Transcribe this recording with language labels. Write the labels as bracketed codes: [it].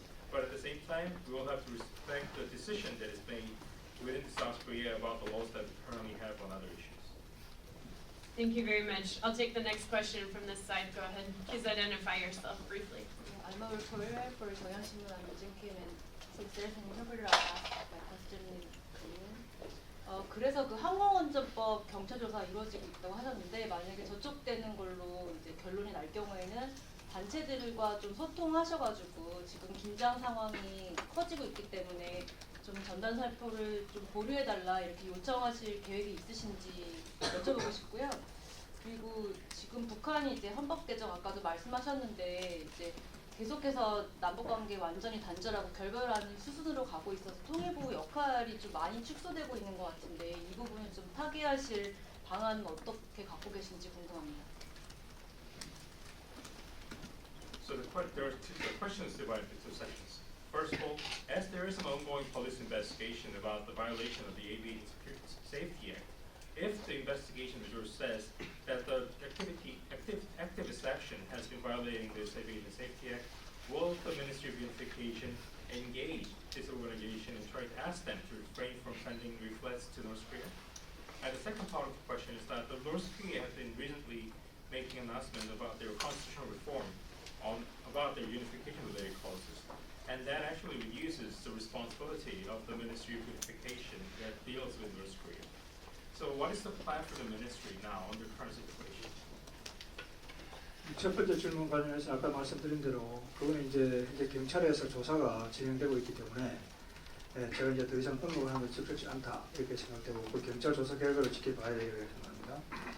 [en] But at the same time, we will have to respect the decision that is made within South Korea about the laws that we currently have on other issues. Thank you very much. I'll take the next question from this side. Go ahead. Please identify yourself briefly. I'm a reporter for Korean Peninsula and Kim, and since there's an interpreter, I'll ask my question in Korean. [ko] 그래서 그 항공안전법 경찰 조사 이루어지고 있다고 하셨는데 만약에 저촉되는 걸로 이제 결론이 날 경우에는 단체들과 좀 소통하셔가지고 지금 긴장 상황이 커지고 있기 때문에 좀 전단 살포를 좀 보류해달라 이렇게 요청하실 계획이 있으신지 여쭤보고 싶고요. 그리고 지금 북한이 이제 헌법 개정 아까도 말씀하셨는데 이제 계속해서 남북관계 완전히 단절하고 결별하는 수순으로 가고 있어서 통일부 역할이 좀 많이 축소되고 있는 것 같은데 이 부분을 좀 타개하실 방안은 어떻게 갖고 계신지 궁금합니다. [en] So the question is divided into two sections. First of all, as there is an ongoing police investigation about the violation of the Aviation Safety Act, if the investigation result says that the activist action has been violating this Aviation Safety Act, will the Ministry of Unification engage this organization and try to ask them to refrain from sending leaflets to North Korea? And the second part of the question is that the North Korea has been recently making an announcement about their constitutional reform about their unification-related clauses. And that actually reduces the responsibility of the Ministry of Unification that deals with North Korea. So what is the plan for the ministry now under current situation? [ko] 첫 번째 질문 관련해서 아까 말씀드린 대로 그거는 이제 현재 경찰에서 조사가 진행되고 있기 때문에 제가 이제 더 이상 언급을 하면 적절치 않다 이렇게 생각되고 그 경찰 조사 결과를 지켜봐야 되겠다고 생각합니다.